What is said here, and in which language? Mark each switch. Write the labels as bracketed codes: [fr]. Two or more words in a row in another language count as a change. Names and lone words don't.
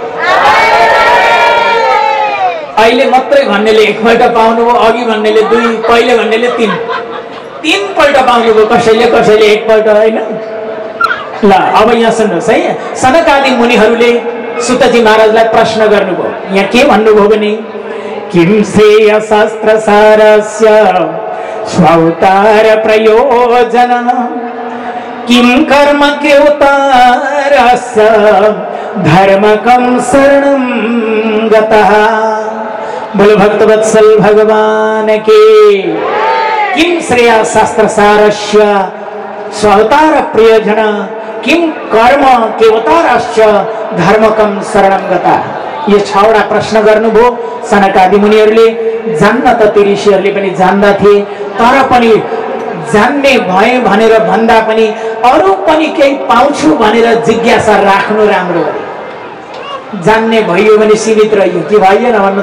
[ne] अहिले मात्रै भन्नेले एकपल्ट पाउनुभयो, अघि भन्नेले 2, पहिले भन्नेले 3 पल्ट पाउनुभयो, कसैले एकपल्ट होइन। ल अब यहाँ सुन्नुहोस् है। सनकादि मुनिहरूले सुतजी महाराजलाई प्रश्न गर्नुभयो। यहाँ के भन्नुभयो भने [sa] किम श्रेय शास्त्र सारस्य स्वतार प्रयोजन किम कर्म केवतारस्य धर्मकं शरणं गतः। [hi] बोलो भक्तवत्सल भगवान के। [sa] किम श्रेय शास्त्र सारस्य स्वतार प्रयोजन किम कर्म केवतारस्य धर्मकं शरणं गतः। [ne] यो 6वटा प्रश्न गर्नुभयो सनकादि मुनिहरूले। जान्न त ती ऋषिहरूले पनि जान्दा थिए, तर पनि जान्ने भए भनेर भन्दा पनि अरू पनि केही पाउँछु भनेर जिज्ञासा राख्नु राम्रो हो। जान्ने भयो भने सीमित रहियो कि भएन भन्नु त।